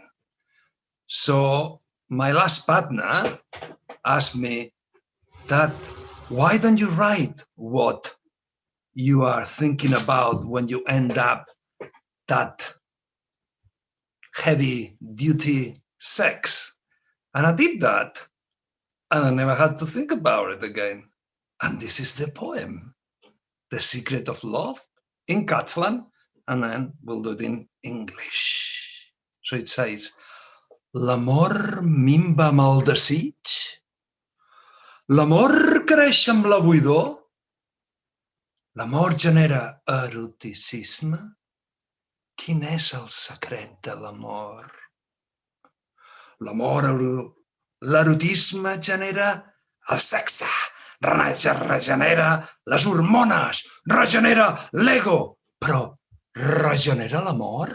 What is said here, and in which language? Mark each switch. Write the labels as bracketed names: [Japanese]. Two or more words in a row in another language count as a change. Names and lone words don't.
[English] So my last partner asked me that, why don't you write what you are thinking about when you end up that heavy duty sex? And I did that, and I never had to think about it again. And this is the poem, The Secret of Love, in Catalan, and then we'll do it in English. So it says, [Catalan] l'amor minva amb el desig, l'amor creix amb la buidor, l'amor genera eroticisme. Quin és el secret de l'amor? L'amor, l'erotisme genera el sexe, regenera les hormones, regenera l'ego, però regenera l'amor?